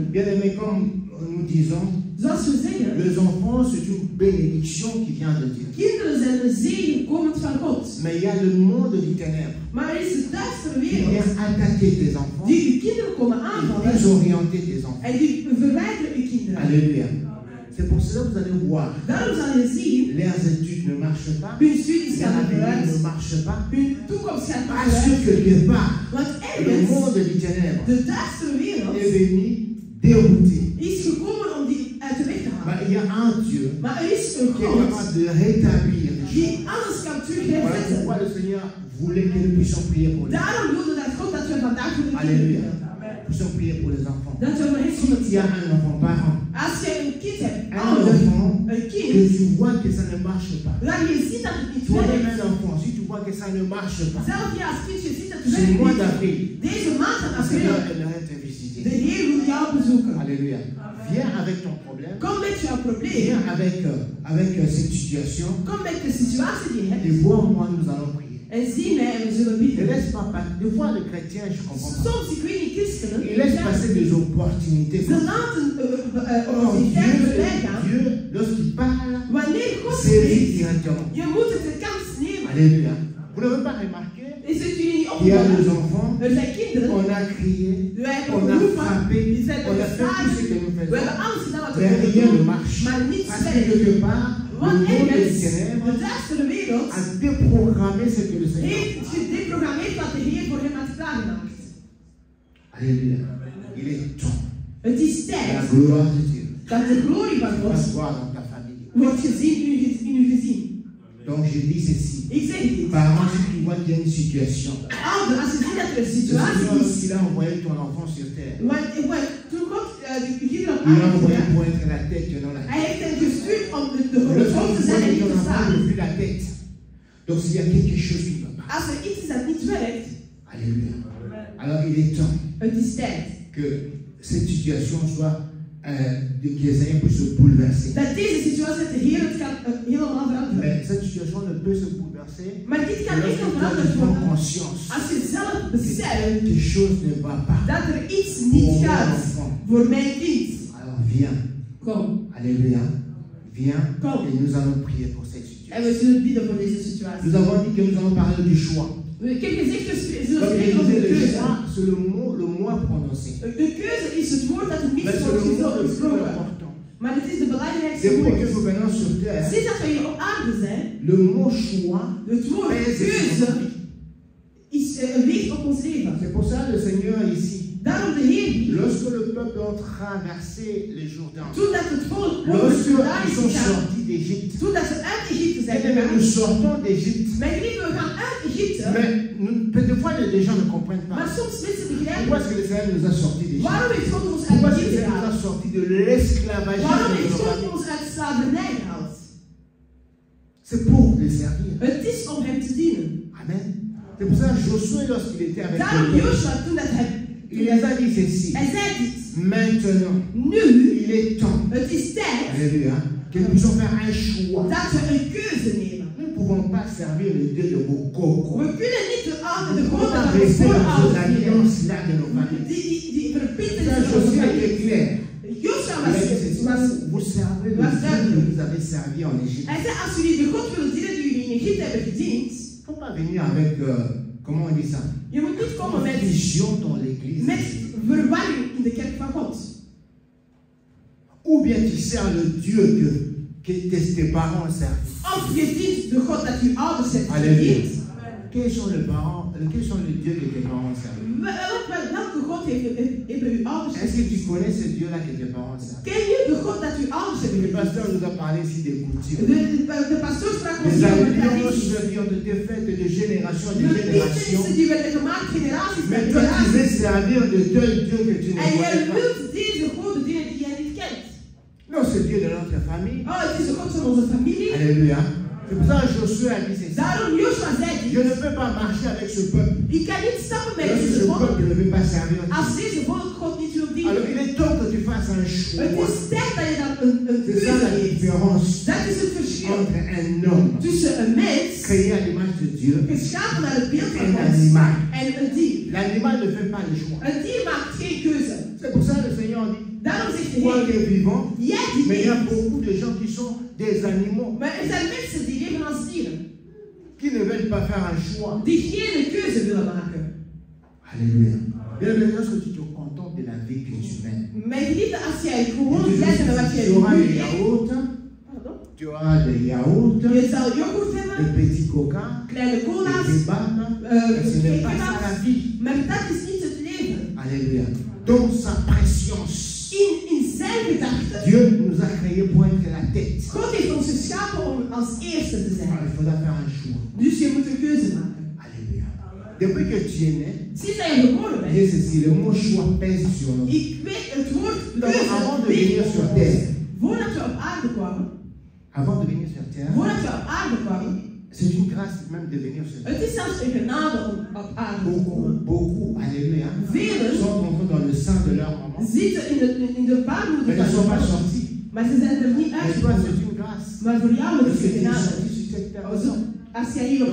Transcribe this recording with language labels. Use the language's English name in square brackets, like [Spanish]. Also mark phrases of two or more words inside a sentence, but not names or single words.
[French] Bien aimé, comme nous disons, [Dutch] Zoals we zeggen, [French] les enfants, c'est une bénédiction qui vient de Dieu. [Dutch] kinderen zijn een zegen komend van God. [French] Mais il y a le monde du ténèbre [Dutch] Maar er is de duistere [French] qui [Dutch] wereld [French] vient attaquer tes enfants, [Dutch] die uw kinderen komen [French] qui [Dutch] aanvallen [French] désorienter tes enfants. [Dutch] en die verwijderen uw kinderen. [French] Alléluia. C'est pour cela que vous allez voir, [Dutch] Daarom zal je zien, [French] leurs études ne marchent pas, [Dutch] hun studies [French] leur [Dutch] gaan niet [French] avenir ne [Dutch] vooruit, [French] marche pas, [Dutch] hun toekomst gaat niet [French] parce [Dutch] vooruit. [French] que quelque part, [Dutch] Want [French] le [Dutch] ergens, [French] monde du ténèbre [Dutch] de duistere wereld [French] est venu dérouter. [Dutch] is gekomen om die uit de weg te [French] Mais [Dutch] halen. [French] il y a un Dieu [Dutch] Maar er is een [French] qui est [Dutch] God [French] capable de rétablir les [Dutch] die [French] choses. [Dutch] alles kan [French] Voilà [Dutch] terugzetten. [French] pourquoi le Seigneur voulait que nous puissions prier pour les enfants. [Dutch] Daarom wilde dat God dat we vandaag voor de kinderen [French] Alléluia. [Dutch] bidden. [French] Nous puissions prier pour les enfants. [Dutch] Dat we voor hen zullen [French] S'il y a un enfant parent, [Dutch] Als je een kind hebt, [French] un [Dutch] ouder, [French] enfant [Dutch] een [French] que [Dutch] kind, [French] tu vois que ça ne marche pas. [Dutch] waar je ziet dat het niet [French] Toi-même [Dutch] werkt. [French] un enfant, si tu vois que ça ne marche pas, [Dutch] Zelf je als kind, je ziet dat het [French] ce mois [Dutch] werkt niet. [French] d'avril, [Dutch] Deze maand van [French] le Seigneur [Dutch] april, [French] aimerait te [Dutch] de [French] visiter. [Dutch] Heer wil jou bezoeken. [French] Alléluia. Viens avec ton problème. [Dutch] Kom met jouw probleem. [French] Viens avec cette situation. [Dutch] Kom met de situatie die je [French] Et [Dutch] hebt. [French] vois, moi, nous allons prier. [Dutch] En zie mij en we zullen [French] Ne [Dutch] bidden. [French] laisse pas passer. Des fois, les chrétiens, je comprends pas. [Dutch] Soms, ik weet niet, christenen, [French] Ils laissent passer des opportunités. [Dutch] ze laten [French] Quand [Dutch] opportuniteiten voorbij gaan. [French] Dieu, lorsqu'il parle, [Dutch] Wanneer God [French] c'est [Dutch] spreekt, [French] directement. [Dutch] je moet het de kans nemen. [French] Alléluia. Vous n'avez pas remarqué [Dutch] Is het jullie niet [French] qu'il y a [Dutch] opgevallen? [French] des enfants, [Dutch] Er zijn kinderen, [French] on a crié, [Dutch] wij hebben [French] on a [Dutch] geroepen, [French] frappé, [Dutch] die zijn [French] on a fait tout ce que nous [Dutch] we [French] faisons. [Dutch] hebben alles gedaan wat we [French] Mais [Dutch] konden [French] rien ne [Dutch] doen, [French] marche. [Dutch] maar niets [French] Parce que [Dutch] werkt. [French] quelque part, le [Dutch] Want [French] monde des [Dutch] ergens, [French] ténèbres [Dutch] de duistere wereld, [French] a déprogrammé ce que le Seigneur [Dutch] heeft gedeprogrammeerd wat de Heer voor hem had klaargemaakt. [French] Alléluia. Il est temps. [Dutch] Het is [French] La [Dutch] tijd [French] gloire de Dieu [Dutch] dat de glorie van [French] va [Dutch] God [French] se voir dans ta famille. [Dutch] wordt gezien in uw gezin. [French] Donc je dis ceci. [Dutch] Ik zeg dit. [French] Parents, si tu vois qu'il y a une situation, [Dutch] Ouder, als je ziet dat er een [French] le Seigneur, [Dutch] situatie is, [French] lorsqu'il a envoyé ton enfant sur terre, [Dutch] toen God de kinderen op [French] il l'a [Dutch] aarde [French] envoyé [Dutch] bracht, [French] pour être la tête et non la [Dutch] hij [French] tête. [Dutch] heeft hen gestuurd om de [French] Lorsqu'il [Dutch] hoofd te [French] voit [Dutch] zijn en [French] que [Dutch] niet [French] ton [Dutch] te [French] enfant [Dutch] staan. [French] ne plus la tête, donc s'il y a quelque chose qui ne va pas, [Dutch] Als er iets is dat niet werkt, [French] alléluia. Alors il est temps [Dutch] het is tijd [French] que cette situation soit, que les Seigneur puisse se bouleverser. [Dutch] dat deze situatie dat de Heer het kan helemaal veranderen. [French] Mais cette situation ne peut se bouleverser [Dutch] Maar dit kan [French] lorsque [Dutch] enkel [French] tu [Dutch] veranderd [French] prends [Dutch] worden [French] conscience [Dutch] als je zelf [French] que [Dutch] beseft [French] quelque chose ne va pas. [Dutch] dat er iets [French] Pour [Dutch] niet [French] mon [Dutch] gaat [French] enfant. [Dutch] voor mijn kind. [French] Alors viens, [Dutch] Kom, [French] alléluia, viens Comme. et nous allons prier pour cette [Dutch] en [French] situation. [Dutch] we zullen bidden voor deze situatie. [French] Nous avons dit que nous allons parler du choix. [Dutch] Ik heb gezegd, we zullen [French] Donc [Dutch] spreken over de [French] le [Dutch] keuze. [French] choix, c'est le mot prononcé. [Dutch] De keuze is het woord dat er niet [French] Mais c'est [Dutch] wordt [French] le mot le plus [Dutch] gesproken. [French] important. [Dutch] Maar het is de belangrijkste [French] Depuis que [Dutch] woord. [French] nous venons sur terre, [Dutch] Sinds dat we hier op aarde zijn, [French] le mot choix [Dutch] het woord [French] pèse sur [Dutch] keuze [French] notre vie. [Dutch] is weegt op ons leven. [French] C'est pour ça le Seigneur ici, [Dutch] Daarom de Heer die, [French] lorsque le peuple a traversé les Jourdains, [Dutch] toen dat het volk over [French] lorsque [Dutch] de Jordaan [French] ils [Dutch] is [French] sont [Dutch] gegaan, [French] sortis d'Égypte, [Dutch] toen dat ze uit Egypte zijn [French] et même nous [Dutch] gegaan, [French] sortons d'Égypte, [Dutch] mijn geliefden, we gaan uit Egypte, [French] mais des fois les gens ne comprennent [Dutch] maar [French] pas. [Dutch] soms mensen [French] Pourquoi [Dutch] begrijpen, [French] est-ce que le Seigneur nous a sortis d'Égypte? [Dutch] waarom heeft God ons [French] Pourquoi [Dutch] uit [French] est-ce que le [Dutch] Egypte [French] Seigneur nous a [Dutch] gehaald? [French] sortis de l'esclavagisme [Dutch] Waarom [French] de [Dutch] heeft [French] nos [Dutch] God [French] familles? [Dutch] ons uit slavernij gehaald? [French] C'est pour les servir. [Dutch] Het is om hem te dienen. [French] Amen. C'est pour ça que Josué, lorsqu'il était avec [Dutch] Daarom [French] le peuple, [Dutch] Joshua, toen dat hij, [French] il les a dit ceci. [Dutch] hij zei dit, [French] Maintenant, [Dutch] nu, [French] il est temps, [Dutch] het is tijd [French] alléluia, que nous puissions faire un choix. [Dutch] dat we een keuze nemen. [French] Nous ne pouvons pas servir le Dieu de vos cocos. [Dutch] We kunnen niet de [French] Nous [Dutch] de [French] ne pouvons [Dutch] God [French] pas [Dutch] van de [French] rester dans ces [Dutch] voorouders dienen. [French] alliances-là de nos familles. [Dutch] Die verbinten [French] Ça, [Dutch] zich [French] Josué [Dutch] met [French] était clair. [Dutch] Joshua [French] Il a dit ceci. [Dutch] was, [French] Vous servez le [Dutch] was [French] Dieu [Dutch] duidelijk. [French] que vous avez servi en Égypte. [Dutch] Hij zei, als jullie de God willen dienen die jullie in Egypte hebben gediend, [French] Il ne faut pas venir avec, comment on dit ça, [Dutch] je moet niet komen met [French] vision dans l'église. [Dutch] verwarring in de kerk van God. [French] Ou bien tu sers le Dieu que tes parents ont servi. [Dutch] Of je dient de God dat je ouders hebt [French] Alléluia. [Dutch] gediend. [French] Quels sont les dieux que tes parents ont servi? [Dutch] Welke God hebben uw ouders [French] Est-ce que [Dutch] gediend? [French] tu connais ce Dieu-là que tes parents ont servi? [Dutch] Ken je de God dat uw ouders hebben [French] Le [Dutch] gediend? [French] pasteur nous a parlé ici des coutumes. [Dutch] De pastoor sprak ons [French] Des [Dutch] hier over [French] alliances [Dutch] tradities. [French] qui ont été faites de génération en [Dutch] De [French] génération. [Dutch] liefdenissen die werden gemaakt generaties na [French] Mais toi, tu [Dutch] generaties. [French] veux servir de tel Dieu que tu ne [Dutch] En jij [French] connais pas. [Dutch] wilt deze goden dienen die jij niet kent. [French] Non, c'est Dieu de notre famille. [Dutch] Oh, het is de God van onze familie. [French] Alléluia. C'est pour ça que Josué a dit ceci. [Dutch] Daarom Joshua zei [French] Je [Dutch] dit. [French] ne peux pas marcher avec ce peuple. [Dutch] Ik kan niet stappen met [French] Lorsque [Dutch] deze [French] ce [Dutch] volk [French] peuple ne veut pas servir Dieu. [Dutch] als deze volk God niet wil [French] Alors [Dutch] dienen. [French] il est temps que tu fasses un [Dutch] Het [French] choix. [Dutch] is tijd dat je dan een [French] C'est ça [Dutch] keuze [French] la [Dutch] neemt. [French] différence [Dutch] Dat is het verschil [French] entre un homme [Dutch] tussen een mens, [French] créé à l'image de Dieu [Dutch] geschapen naar het beeld [French] et [Dutch] van [French] un [Dutch] God, [French] animal. [Dutch] en een dier. [French] L'animal ne fait pas le choix. [Dutch] Een dier maakt geen keuze. [French] C'est pour ça que le Seigneur dit, [Dutch] Daarom zegt de [French] toi qui [Dutch] Heer, [French] es vivant, [Dutch] jij die [French] mais il y a [Dutch] leeft. [French] beaucoup de gens qui sont des animaux, [Dutch] Maar er zijn mensen die leven als dieren, [French] qui ne veulent pas faire un choix. [Dutch] die geen keuze willen maken. [French] Alléluia. Bien aimé, lorsque tu te contentes de la vie que tu mènes, [Dutch] Mijn geliefde, als jij gewoon [French] tu [Dutch] blijft met wat jij [French] auras [Dutch] nu [French] des [Dutch] leeft, [French] yaourts, pardon, tu auras des yaourts, [Dutch] je zal yoghurt [French] des [Dutch] hebben, [French] petits coca, [Dutch] kleine [French] des [Dutch] cola's, [French] kebabs, mais ce n'est pas ça la vie. [Dutch] maar dat is niet het leven. [French] Alléluia. Dans sa préscience, [Dutch] In zijn gedachten, [French] Dieu nous a créés pour être la tête. [Dutch] God heeft ons geschapen om als eerste te [French] Alors, [Dutch] zijn. [French] il faudra faire un choix. [Dutch] Dus je moet een keuze maken. [French] Alléluia. Depuis que tu es né, [Dutch] Sinds dat je geboren bent, [French] Dieu ceci, le mot choix pèse sur nous. [Dutch] ik weet het woord [French] Donc, avant de venir sur [Dutch] keuze. [French] terre, [Dutch] Voordat we op aarde kwamen, [French] avant de venir sur terre, [Dutch] voordat we op aarde kwamen, [French] C'est une grâce même de venir sur [Dutch] Het is zelfs een genade om op aarde te komen. [French] Beaucoup, alléluia, [Dutch] Velen [French] sont entrés dans le sein de leur maman, [Dutch] zitten in de baarmoeder [French] mais ne [Dutch] van [French] sont [Dutch] hun [French] pas [Dutch] moeder. [French] sortis. [Dutch] Maar ze zijn er niet [French] Mais toi, [Dutch] uitgekomen. [French] c'est une grâce. [Dutch] Maar voor jou is [French] Parce [Dutch] het [French] que [Dutch] een [French] tu es [Dutch] genade. [French] sorti sur cette terre. [Dutch] Als jij hier op